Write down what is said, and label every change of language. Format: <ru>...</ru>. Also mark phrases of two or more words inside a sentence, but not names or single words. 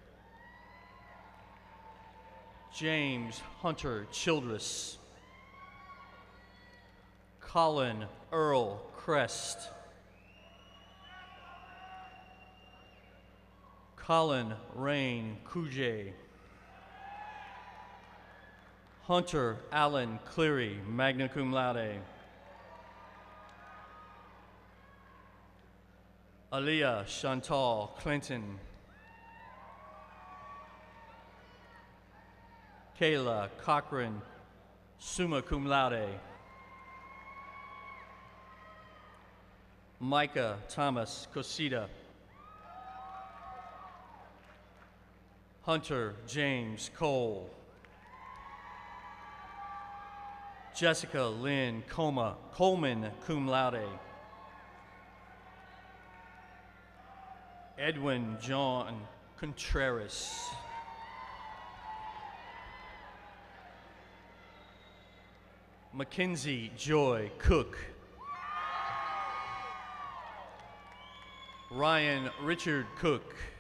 <en>James Hunter Childress. Colin Earl Crest. Colin Rain Kuje. Hunter Allen Cleary,</en> <la>magna cum laude.</la> <en>Aaliyah Chantal Clinton. Kayla Cochran,</en> <la>summa cum laude.</la> <en>Micah Thomas Cosita. Hunter James Cole. Jessica Lynn Coleman,</en> <la>cum laude.</la> <en>Edwin John Contreras. Mackenzie Joy Cook. Ryan Richard Cook.</en>